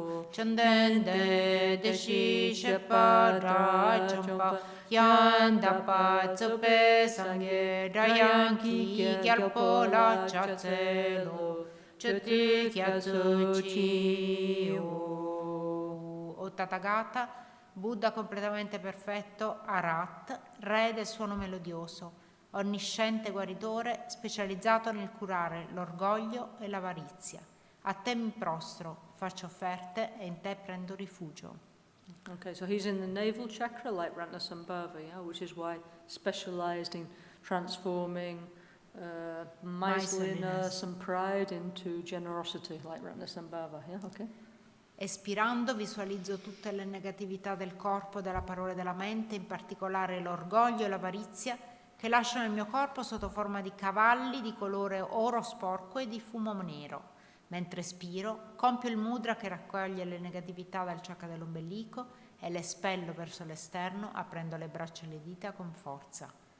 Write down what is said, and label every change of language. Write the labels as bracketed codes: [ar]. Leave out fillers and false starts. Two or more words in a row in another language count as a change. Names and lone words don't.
[bo] བཅོམ་ལྡན་འདས་དེ་བཞིན་གཤེགས་པ་དགྲ་བཅོམ་པ་ཡང་དག་པར་རྫོགས་པའི་སངས་རྒྱས་སྒྲ་དབྱངས་ཀྱི་རྒྱལ་པོ་ལ་ཕྱག་འཚལ་ལོ་མཆོད་དོ་སྐྱབས་སུ་མཆིའོ. [it] O Tathagata, Buddha completamente perfetto, Arat, re del suono melodioso, onnisciente guaritore, specializzato nel curare l'orgoglio e l'avarizia. A te mi prostro, faccio offerte e in te prendo rifugio. [en] Okay, so he's in the navel chakra like Ratnasambhava, yeah, which is why specialized in transforming miserliness and pride into generosity like Ratnasambhava, yeah, okay. [it] Espirando visualizzo tutte le negatività del corpo, della parola e della mente, in particolare l'orgoglio e l'avarizia, che lasciano il mio corpo sotto forma di cavalli di colore oro sporco e di fumo nero. Mentre espiro, compio il mudra che raccoglie le negatività dal chakra dell'ombelico e le espello verso l'esterno, aprendo le braccia e le dita con forza.